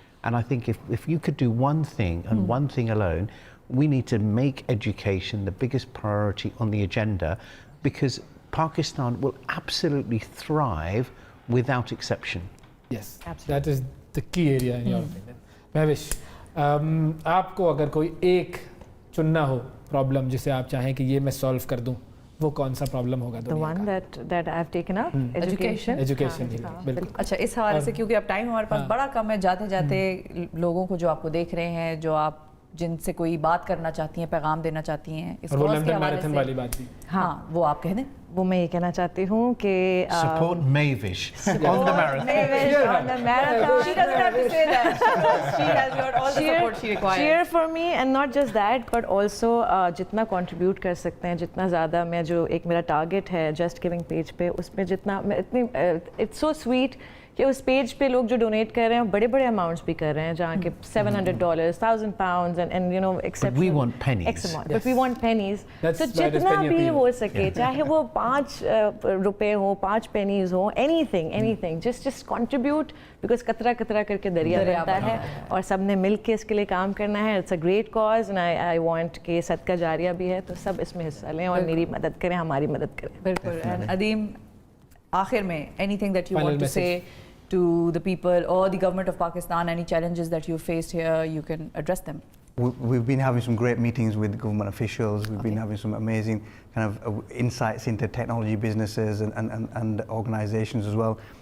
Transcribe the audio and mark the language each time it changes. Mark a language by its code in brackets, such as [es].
[en] And I think if you could do one thing and one thing alone, we need to make education the biggest priority on the agenda, because Pakistan will absolutely thrive without exception. Yes, that is the key area in your opinion. [hi] Mehwish, आपको अगर कोई एक चुनना हो problem जिसे आप चाहें कि ये मैं सॉल्व कर दूं, वो कौन सा प्रॉब्लम होगा [en] The one that I've taken up, education. [hi] Education ही बिल्कुल. अच्छा, इस हवाले से क्योंकि अब टाइम हमारे पास बड़ा कम है, जाते जाते लोगों को जो आपको देख रहे हैं, जो आप जिनसे कोई बात करना चाहती हैं, पैगाम देना चाहती हैं इस कॉज के हवाले से, वाली बात भी, हाँ, वो आप कह दें. वो मैं ये कहना चाहती हूँ कि [en] support Mehwish on the marathon. Mehwish on the marathon. She doesn't have to say that. She has got all the support she requires. Cheer for me, and not just that, but also [hi] जितना contribute कर सकते हैं, जितना ज़्यादा मैं जो एक मेरा target है Just Giving page पे, उसमें जितना मैं इतनी [en] it's so sweet [hi] कि उस पेज पे लोग जो डोनेट कर रहे हैं बड़े बड़े अमाउंट्स भी कर रहे हैं, जहाँ के $700, £1,000 [en] and exceptional. But we want pennies. X amount. But we want pennies. That's [hi] so जितना भी हो सके, चाहे वो 5 रुपए हो, 5 pennies हो, [en] anything, just contribute, because [hi] कतरा कतरा करके दरिया बनता है और सबने मिल के इसके लिए काम करना है. [en] It's a great cause and I want [hi] कि सदका जारिया भी है, तो सब इसमें हिस्सा लें और मेरी मदद करें, हमारी मदद करें. बिल्कुल. [en] And Adeem, [hi] आखिर में [en] anything that you want to say to the people or the government of Pakistan, any challenges that you faced here, you can address them. We've been having some great meetings with government officials. We've been having some amazing kind of insights into technology businesses and organizations as well.